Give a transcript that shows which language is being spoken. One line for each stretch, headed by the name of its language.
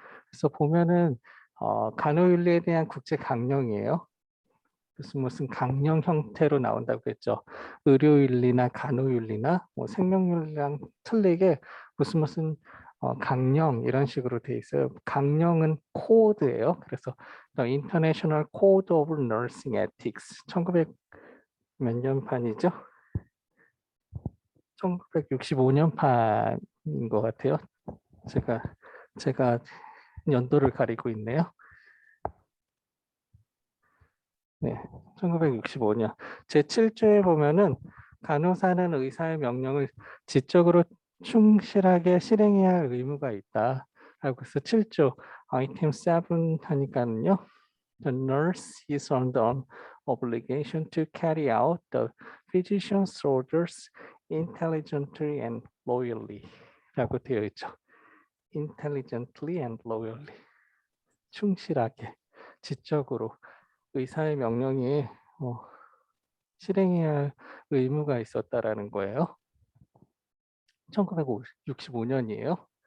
Korean: 그래서 보면은 간호윤리에 대한 국제 강령이에요. 무슨 강령 형태로 나온다고 했죠. 의료윤리나 간호윤리나 뭐 생명윤리랑 틀리게 무슨 강령 이런 식으로 돼 있어요. 강령은 코드예요.
English: 그래서 The International Code of Nursing Ethics 1900
Korean: 몇 년판이죠? 1965년판인 것 같아요. 제가 연도를 가리고 있네요. 네, 1965년 제7조에 보면은 간호사는 의사의 명령을 지적으로 충실하게 실행해야 할 의무가 있다. 라고 해서 7조 아이템 7 하니까는요.
English: The nurse is under obligation to carry out the physician's orders intelligently and loyally
Korean: 라고 되어 있죠.
English: intelligently and loyally
Korean: 충실하게 지적으로 의사의 명령에 실행해야 할 의무가 있었다라는 거예요. 1965년이에요.